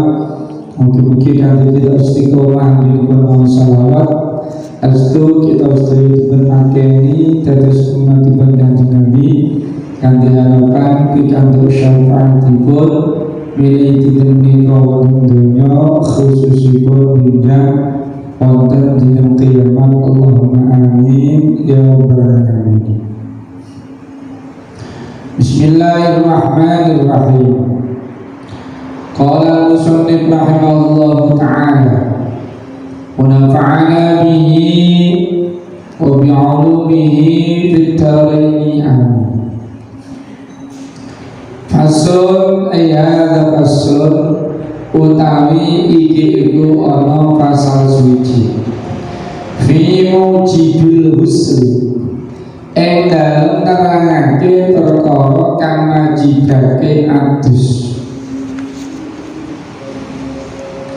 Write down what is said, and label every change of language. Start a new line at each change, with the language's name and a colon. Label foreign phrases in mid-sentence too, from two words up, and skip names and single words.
Javanese: Mugi-mugi kanthi kita istiqomah dipun salawat astu kita sedaya dipunakeni dados umatipun Kanjeng Nabi kanthi harapan pikantuk syafaatipun milih dinten menika wonten donya khususipun dinten wonten dina kiamat.
Arabic: اللهم آمين يا رب العالمين. بسم الله الرحمن الرحيم. قال المصنف رحمه الله تعالى ونفعنا به وبعلومه في الدارين آمين. فصل آية فصل
Javanese: utawi iki iku ana pasal suci
Arabic: في موجب الحسن
Javanese: ing dalem nerangake perkara kang majibake adus